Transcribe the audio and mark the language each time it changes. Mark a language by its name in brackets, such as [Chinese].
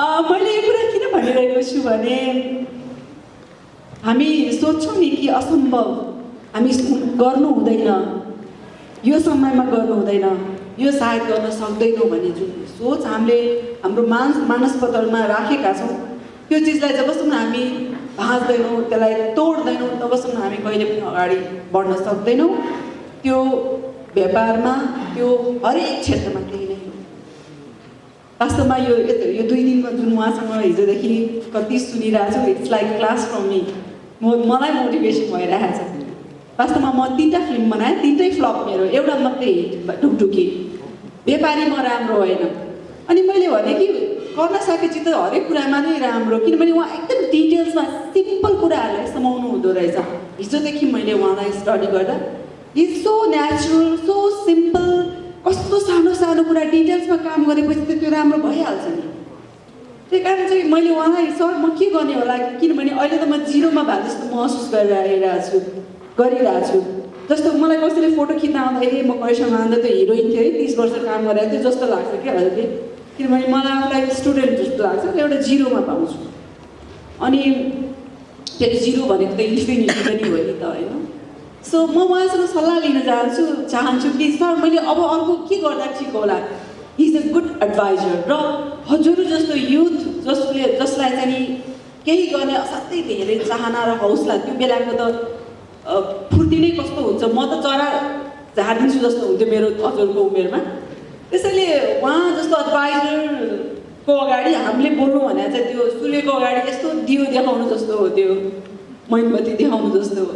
[Nepali] मैले यो कुरा किन भनिरहेको छु भने हामी सोच्छौँ नि कि असम्भव, हामी गर्नु हुँदैन, यो समयमा गर्नु हुँदैन, यो सायद गर्न सक्दैनौँ भन्ने जुन सोच हामीले हाम्रो मानसपटलमा राखेका छौँ, त्यो चिजलाई जबसम्म हामी भाँच्दैनौँ, त्यसलाई तोड्दैनौँ, तबसम्म हामी कहिले पनि अगाडि बढ्न सक्दैनौँ। त्यो व्यापारमा, त्यो हरेक क्षेत्रमा त्यही नै हो। वास्तवमा यो 2 दिनमा जुन उहाँसँग हिजोदेखि कति सुनिरहेको छु, [English] It's like class from me. [Nepali] मलाई मोटिभेसन भइरहेको छ। वास्तवमा म 3टा फिल्म बनाएँ, 3टै फ्लप मेरो, एउटा मात्रै हिट ढुकढुकी। व्यापारी म राम्रो होइन। अनि मैले भने कि गर्न सकेपछि त हरेक कुरामा नै राम्रो, किनभने उहाँ एकदम डिटेल्समा सिम्पल कुराहरूलाई समाउनु हुँदो रहेछ। हिजोदेखि मैले उहाँलाई स्टडी गर्दा [English] is so natural, so simple, [Nepali] कस्तो सानो सानो कुरा डिटेल्समा काम गरेपछि त त्यो राम्रो भइहाल्छ नि। त्यही कारण चाहिँ मैले उहाँलाई सर म के गर्ने होला, किनभने अहिले त म जिरोमा भए जस्तो महसुस गरिरहेको छु। जस्तो मलाई कसैले फोटो खिच्न आउँदाखेरि म कैशमानन्द त हिरोइन थियो है, 30 वर्ष काम गरेको थियो जस्तो लाग्छ क्या अहिले, किनभने मलाई आफूलाई स्टुडेन्ट जस्तो लाग्छ, एउटा जिरोमा पाउँछु। अनि फेरि जिरो भनेको त इन्फिनिटी पनि हो नि त होइन। सो म उहाँसँग सल्लाह लिन चाहन्छु कि सर मैले अब अर्को के गर्दा ठिक होला। [English] he is a good adviser [Nepali] र हजुर जस्तो युथ जसलाई चाहिँ नि केही गर्ने असाध्यै धेरै चाहना र हौसला, त्यो बेलाको त फुर्ती नै कस्तो हुन्छ, म त चरा झारिदिन्छु जस्तो हुन्थ्यो मेरो हजुरको उमेरमा। त्यसैले उहाँ जस्तो एडभाइजरको अगाडि हामीले बोल्नु भने चाहिँ त्यो सूर्यको अगाडि यस्तो दियो देखाउनु जस्तो हो, त्यो मैनबत्ती देखाउनु जस्तो हो।